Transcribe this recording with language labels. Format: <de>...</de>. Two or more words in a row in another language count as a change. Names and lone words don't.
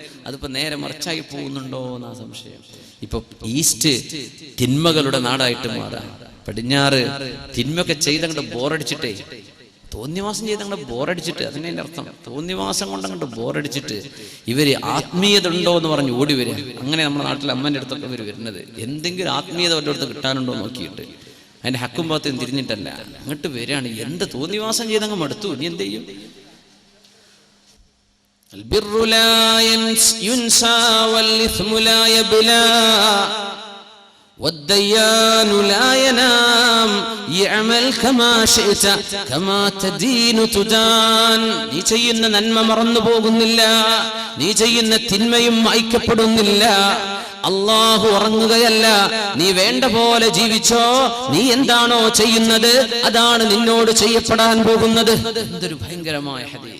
<ml>അതിപ്പോ നേരെ മറിച്ചായി പോകുന്നുണ്ടോ എന്നാ സംശയം. ഇപ്പൊ ഈസ്റ്റ് തിന്മകളുടെ നാടായിട്ട് മാറാം, പടിഞ്ഞാറ് തിന്മയൊക്കെ ചെയ്തങ്ങോട്ട് ബോറടിച്ചിട്ടേ, തോന്നിവാസം ചെയ്തങ്ങോട്ട് ബോറടിച്ചിട്ട്, അതിൻ്റെ അർത്ഥം തോന്നിവാസം കൊണ്ടങ്ങോട്ട് ബോറടിച്ചിട്ട് ഇവര് ആത്മീയത ഉണ്ടോ എന്ന് പറഞ്ഞ് ഓടി വരിക. അങ്ങനെ നമ്മുടെ നാട്ടിൽ അമ്മൻ്റെ അടുത്തൊക്കെ ഇവർ വരുന്നത്, എന്തെങ്കിലും ആത്മീയത വല്ല അടുത്ത് കിട്ടാനുണ്ടോ നോക്കിയിട്ട്, അതിന്റെ ഹക്കും ഭാഗത്ത് തിരിഞ്ഞിട്ടല്ല, അങ്ങോട്ട് വരികയാണ്. എന്ത് തോന്നിവാസം ചെയ്തങ്ങ് മടുത്തു, ഇനി എന്ത് ചെയ്യും.</ml> <ar>البر لا ينسى والإثم لا يبلى والديان لا ينام يعمل كما شئت كما تدين تدان.</ar> <ml>നീ ചെയ്യുന്ന നന്മ മറന്നു പോകുന്നില്ല, നീ ചെയ്യുന്ന തിന്മയും മായ്ക്കപ്പെടുന്നില്ല. അല്ലാഹു ഉറങ്ങുകയല്ല, നീ വേണ്ട പോലെ ജീവിച്ചോ, നീ എന്താണോ ചെയ്യുന്നത് അതാണ് നിന്നോട് ചെയ്യപ്പെടാൻ പോകുന്നത്. എന്തൊരു ഭയങ്കരമായ ഹദീസ്.</ml>